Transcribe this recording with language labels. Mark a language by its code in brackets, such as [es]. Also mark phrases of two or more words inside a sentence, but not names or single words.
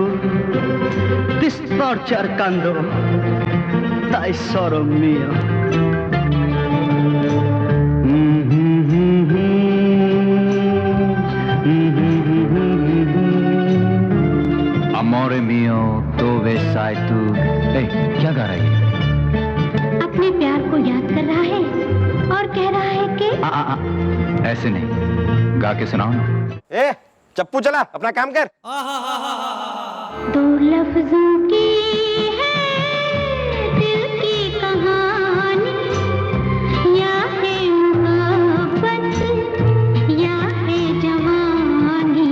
[it] Ti sto cercando, tesoro mio. Amore mio, dove sei tu? [hi] क्या गा रही है? अपने प्यार को याद कर रहा है और कह रहा है कि ऐसे नहीं, गा के सुनाओ ना। चप्पू चला, अपना काम कर। दो लफ्जों की है दिल की कहानी, या है मोहब्बत या है जवानी।